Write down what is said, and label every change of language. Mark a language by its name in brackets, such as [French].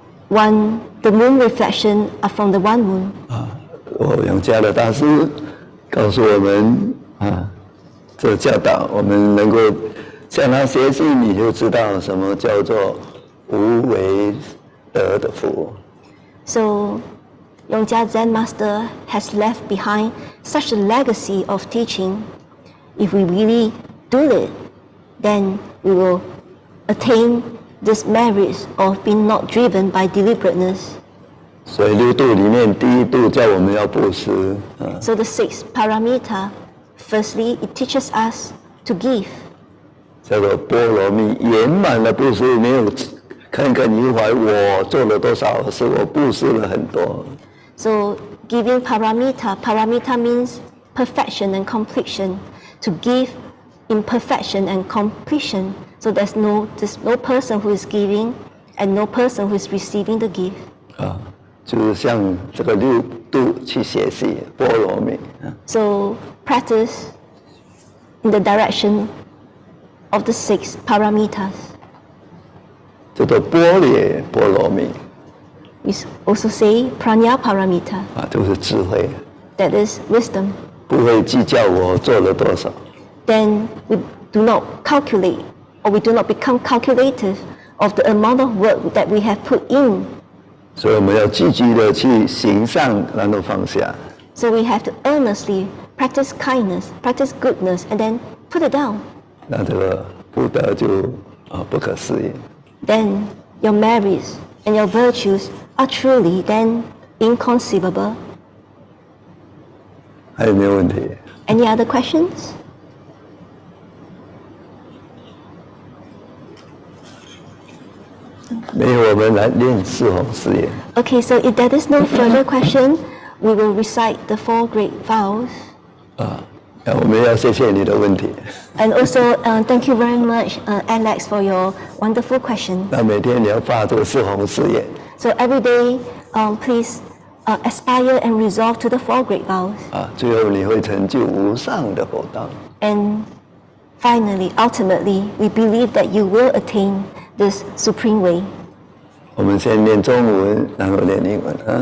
[English] The moon reflection are from the one moon. [Chinese] 永嘉的大师告诉我们这教导我们能够向他学习，你就知道什么叫做无为得的福。 [English] So, Yongja Zen Master has left behind such a legacy of teaching. If we really do it, then we will attain this merits of being not driven by deliberateness. [Chinese] 所以六度里面第一度叫我们要布施 [English] So the sixth paramita, firstly, it teaches us to give. [Chinese] 叫做波罗蜜，圆满了布施，没有耿耿于怀，我做了多少，是我布施了很多。 [English] So giving paramita means perfection and completion. To give in perfection and completion. So there's no person who is giving and no person who is receiving the gift. [Chinese] 就是向这个六度去学习波罗蜜 [English] So practice in the direction of the six paramitas. [Chinese] 叫做般若波罗蜜 [English] We also say pranya paramita. [Chinese] 就是智慧， [English] That is wisdom. [Chinese] 不会计较我做了多少。 [English] Then we do not calculate or we do not become calculative of the amount of work that we have put in. [Chinese] 所以我们要积极的去行善，然后放下。 [English] So we have to earnestly practice kindness, practice goodness, and then put it down. [Chinese] 那这个福德就不可思议。 [English] Then your merits and your virtues are truly then inconceivable. [Chinese] 还有没有问题？ [English] Any other questions? Okay. [Chinese] 没有，我们来练四弘誓言。 [English] Okay, so if there is no further question, we will recite the four great vows. [Chinese] 我们要谢谢你的问题。 [English] And also, thank you very much, Alex, for your wonderful question. [Chinese] 那每天你要发这个四弘誓言。 [English] So every day, please aspire and resolve to the four great vows. [Chinese] 最后你会成就无上的佛道。 [English] And finally, ultimately, we believe that you will attain this supreme way. [Chinese] 我们先念中文，然后念英文。